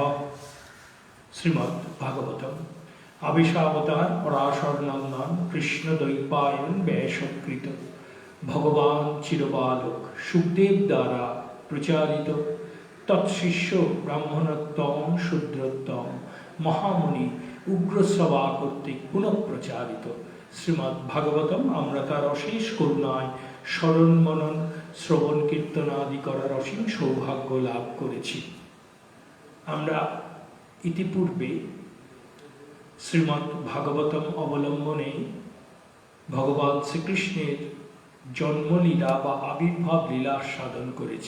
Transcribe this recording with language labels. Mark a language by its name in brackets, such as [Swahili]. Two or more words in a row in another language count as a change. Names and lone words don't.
[Bangla] শ্রীমদ্ ভাগবতম আবিশাবতার পরাশর নন্দন কৃষ্ণ দ্বৈপায়ন ব্যাসকৃত ভগবান চিরবালক সুখদেব দ্বারা প্রচারিত তৎশিষ্য ব্রাহ্মণোত্তম শূদ্রোত্তম মহামুনি উগ্রশ্রবা কর্তৃক পুনঃ প্রচারিত শ্রীমদ্ ভাগবতম আমরা তার অশেষ করুণায় স্মরণ মনন শ্রবণ কীর্তন আদি করার অসীম সৌভাগ্য লাভ করেছি। আমরা ইতিপূর্বে শ্রীমদ্ ভাগবতম অবলম্বনে ভগবান শ্রীকৃষ্ণের জন্মলীলা বা আবির্ভাব লীলা সাধন করেছি।